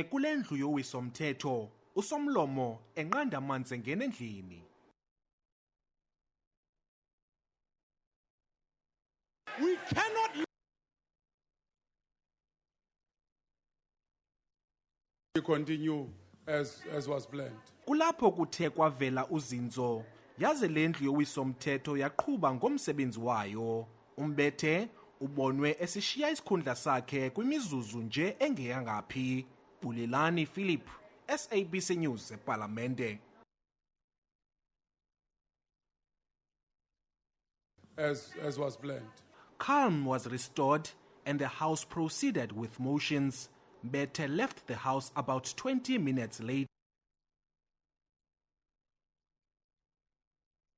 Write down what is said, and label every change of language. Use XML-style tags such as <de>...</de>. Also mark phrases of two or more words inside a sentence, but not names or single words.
<xh>kule ndlu yowiso-mthetho, usomlomo enqanda amanzi engena endlini.</xh> <en>We cannot leave. we continue as was planned.</en> <xh>Kulapho kuthe kwavela uzinzo, yaze le ndlu yowiso-mthetho yaqhuba ngomsebenzi wayo. Umbethe ubonwe esishiya isikhundla sakhe kwimizuzu nje engeyangaphi. Bulelani Philip, SABC News, eParliamentary.</xh> <en>As was planned. Calm was restored and the House proceeded with motions. Mbete left the House about 20 minutes later.</en>